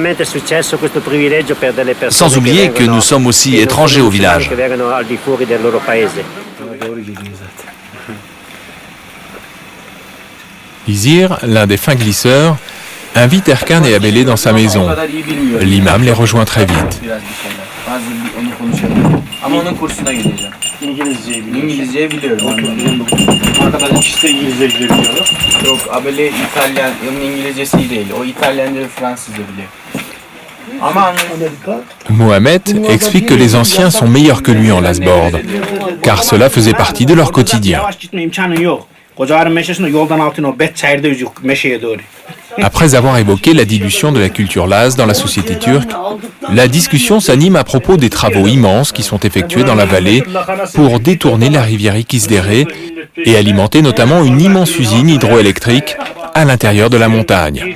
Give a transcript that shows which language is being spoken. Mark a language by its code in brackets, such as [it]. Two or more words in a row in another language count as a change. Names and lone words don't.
[fr] Sans oublier que nous sommes aussi étrangers au village. Izir, l'un des fins glisseurs, invite Erkan et Abele dans sa maison. L'imam les rejoint très vite. [tr] Ama onun kursuna gideceğim. İngilizceyi biliyorum. İngilizceyi biliyorum. Arkadaş ikisi de İngilizce biliyor. Yok, Abele İtalyan, onun İngilizcesi iyi değil. O İtalyanca ve Fransızca biliyor. Ama [fr] Mohamed explique que les anciens sont meilleurs que lui en lasbord, car cela faisait partie de leur quotidien. [tr] Yavaş gitme imkanın yok. Kocaarın meşesinde yoldan altın o bet çayırda yüzük meşeye doğru. [fr] Après avoir évoqué la dilution de la culture laz dans la société turque, la discussion s'anime à propos des travaux immenses qui sont effectués dans la vallée pour détourner la rivière Ikizderé et alimenter notamment une immense usine hydroélectrique à l'intérieur de la montagne.